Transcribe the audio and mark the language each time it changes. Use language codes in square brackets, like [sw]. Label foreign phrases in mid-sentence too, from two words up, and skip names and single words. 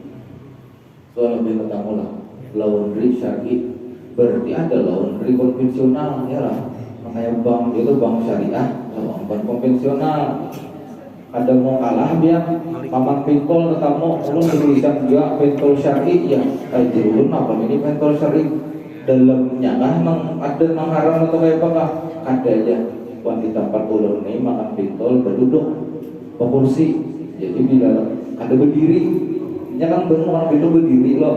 [id] Soal lebih ketemu lah laundry syar'i, berarti ada laundry konvensional ya lah. Makanya bank itu bank syariah, bank konvensional. [bjn] Ada mau kalah dia paman pentol ketemu ulun tulisan juga pentol syar'i ya. Kayak ulun apa ini pentol syar'i dalamnya nang ada nang haram atau kayak apa kah? [id] Ada aja. [bjn] Wan di tempat ulun ini makan pentol berduduk berkursi. Jadi bila ada berdiri, nya kan bener orang itu berdiri loh.